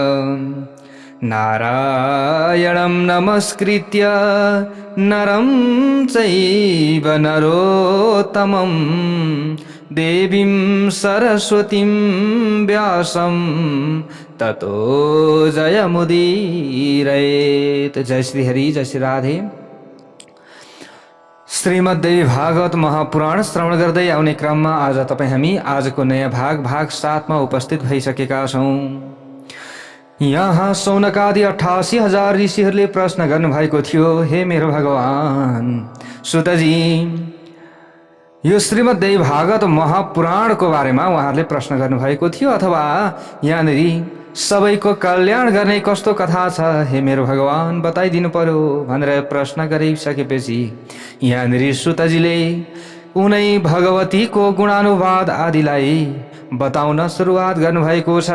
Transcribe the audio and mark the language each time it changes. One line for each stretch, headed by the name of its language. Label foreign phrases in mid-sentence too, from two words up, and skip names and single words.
Sanskrit: नारायणं नमस्कृत्य नरं चैव नरोत्तमं। देवीं सरस्वतीं व्यासं ततो जयमुदीरयेत्। जय श्री हरि, जय श्री राधे।
Nepali: श्रीमद्देवी भागवत महापुराण श्रवण गर्दै आउने क्रममा आज हामी आजको नयाँ भाग 7 मा उपस्थित भइसकेका छौं। यहाँ सौनकादि 88,000 ऋषिहरूले प्रश्न गर्नुभएको थियो, हे मेरो भगवान सुतजी, यो श्रीमद्देवी भागवत महापुराणको बारेमा उहाँहरूले प्रश्न गर्नुभएको थियो, अथवा यहाँनिर सबैको कल्याण गर्ने कस्तो कथा छ, हे मेरो भगवान बताइदिनु पर्यो भनेर प्रश्न गरिसकेपछि यहाँनिर सुतजीले उनै भगवतीको गुणानुवाद आदिलाई बताउन सुरुवात गर्नुभएको छ।